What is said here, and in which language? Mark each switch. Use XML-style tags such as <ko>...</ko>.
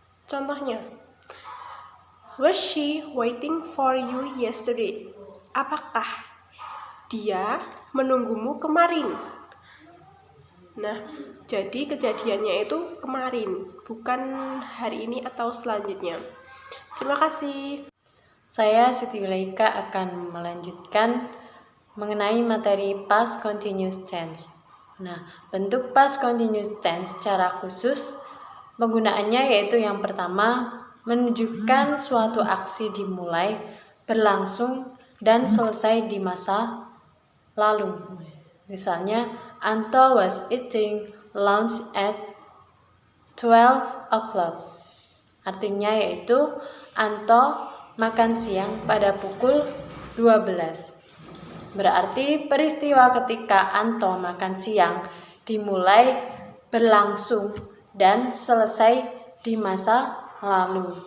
<id>Contohnya,</id> <en>was she waiting for you yesterday?</en> <id>Apakah dia menunggumu kemarin? Nah, jadi kejadiannya itu kemarin, bukan hari ini atau selanjutnya. Terima kasih. Saya Siti Wilaika akan melanjutkan mengenai materi past continuous tense. Nah, bentuk past continuous tense secara khusus penggunaannya yaitu yang pertama, menunjukkan suatu aksi dimulai, berlangsung, dan selesai di masa lalu. Misalnya,</id> <en>Anto was eating lunch at 12 o'clock.</en> <id>Artinya yaitu Anto makan siang pada pukul 12. Berarti peristiwa ketika Anto makan siang dimulai, berlangsung, dan selesai di masa lalu.</id>